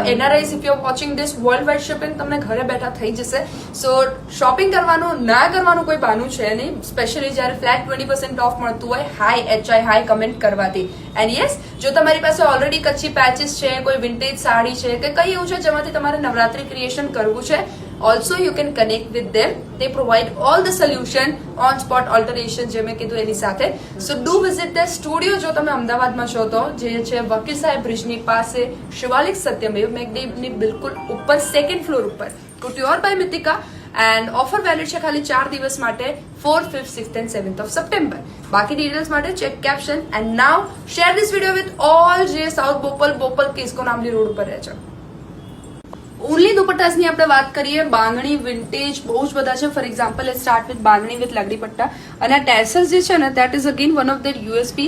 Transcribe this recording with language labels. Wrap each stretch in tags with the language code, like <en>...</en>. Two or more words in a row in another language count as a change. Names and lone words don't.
<en>NRIs if you are watching this, world wide shipping</en> <gu>તમને ઘરે બેઠા થઈ જશે. સો શોપિંગ કરવાનું ના કરવાનું કોઈ બહાનું છે નહીં, સ્પેશિયલી જ્યારે</gu> <en>flat 20% off</en> <gu>મળતું હોય HI કમેન્ટ કરવાથી.</gu> <en>and yes,</en> <gu>જો તમારી પાસે ઓલરેડી કચ્છી પેચીસ છે, કોઈ વિન્ટેજ સાડી છે કે કઈ એવું છે જેમાંથી તમારે નવરાત્રી ક્રિએશન કરવું છે,</gu> <en>also you can connect with them. They provide all the solution on spot alteration,</en> <gu>જે મેં કીધું એની સાથે.</gu> <en>So do visit their studio</en> <gu>જો તમે અમદાવાદમાં છો તો, જે છે વકીલ સાહેબ બ્રિજની પાસે, શિવાલિક સત્યમેવ મેઘદેવની બિલકુલ ઉપર,</gu> <en>second floor</en> <gu>ઉપર, કુટ્યોર બાય મિતિકા.</gu> <en>and offer valid</en> <gu>છે ખાલી 4 દિવસ માટે,</gu> <en>4th, 5th, 6th and 7th of September.</en> <gu>બાકી ડિટેલ્સ માટે</gu> <en>check caption. and now share this video with all</en> <gu>જે સાઉથ બોપલ કિસ્કો નામની રોડ ઉપર રહે છે. ઓનલી દુપટ્ટાસની આપણે વાત કરીએ, બાંધણી વિન્ટેજ બહુ જ બધા છે.</gu> <en>for example let's start with બાંધણી with લગડી પટ્ટા.</en> <gu>અને આ ટેસલ્સ જે છે ને,</gu> <en>that is again one of their USPs.</en>